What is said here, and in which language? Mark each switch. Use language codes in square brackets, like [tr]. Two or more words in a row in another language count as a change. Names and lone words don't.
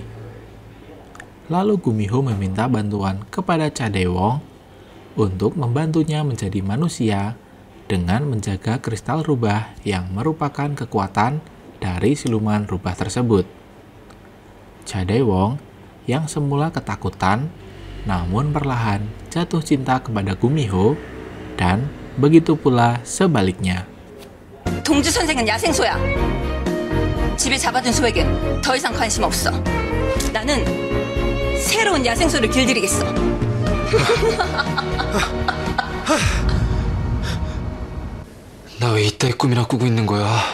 [id] Lalu Gumiho meminta bantuan kepada Cha Dae-won untuk membantunya menjadi manusia dengan menjaga kristal rubah yang merupakan kekuatan dari siluman rubah tersebut. Cha Dae-won yang semula ketakutan namun perlahan jatuh cinta kepada Gumiho dan begitu pula sebaliknya. [ko] 동주 선생은 야생소야. 집에 잡아둔 소에겐 더 이상 관심 없어. 나는 새로운 야생소를 길들이겠어. 나 왜 이따위 꿈이나 꾸고 있는 거야?